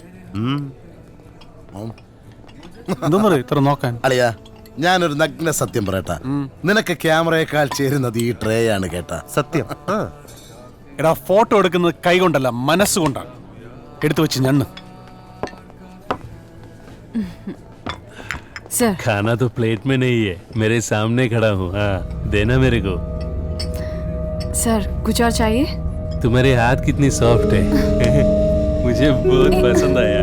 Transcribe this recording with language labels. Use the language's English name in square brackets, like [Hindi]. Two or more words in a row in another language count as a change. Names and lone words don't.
[Malayalam] ഇത്ര നോക്കാൻ അളിയാ ഞാനൊരു നഗ്ന സത്യം പറയട്ടാ, നിനക്ക് ക്യാമറയേക്കാൾ ചേരുന്നത് ഈ ട്രേ ആണ് കേട്ടാ. സത്യം. എടാ ഫോട്ടോ എടുക്കുന്നത് കൈ കൊണ്ടല്ല മനസ്സുകൊണ്ടാണ്. എടുത്തു വെച്ച് ഞണ്ണ്. [Hindi] सर खाना तो प्लेट में नहीं है, मेरे सामने खड़ा हूँ. हाँ देना मेरे को. सर कुछ और चाहिए? तुम्हारे हाथ कितनी सॉफ्ट है. मुझे बहुत पसंद आया.